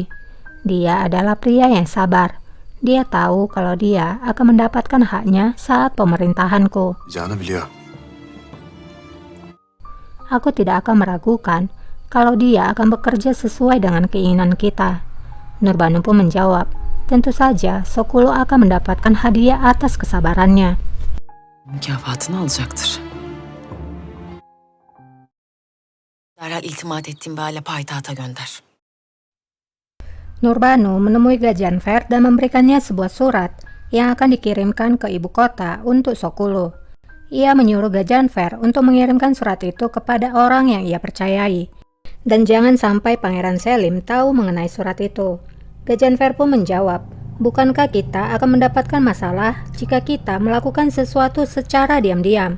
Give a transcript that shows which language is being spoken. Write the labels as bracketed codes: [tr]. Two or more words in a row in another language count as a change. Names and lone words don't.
[id] Dia adalah pria yang sabar. Dia tahu kalau dia akan mendapatkan haknya saat pemerintahanku. Aku tidak akan meragukan kalau dia akan bekerja sesuai dengan keinginan kita. Nurbanu pun menjawab, tentu saja Sokulu akan mendapatkan hadiah atas kesabarannya. [tr] Mükafatını alacaktır. Derhal iltimat ettiğim bir aile payitahta gönder. [id] Nurbanu menemui Gajanfer dan memberikannya sebuah surat yang akan dikirimkan ke ibu kota untuk Sokulu. Ia menyuruh Gajanfer untuk mengirimkan surat itu kepada orang yang ia percayai. Dan jangan sampai Pangeran Selim tahu mengenai surat itu. Gajanfer pun menjawab, bukankah kita akan mendapatkan masalah jika kita melakukan sesuatu secara diam-diam?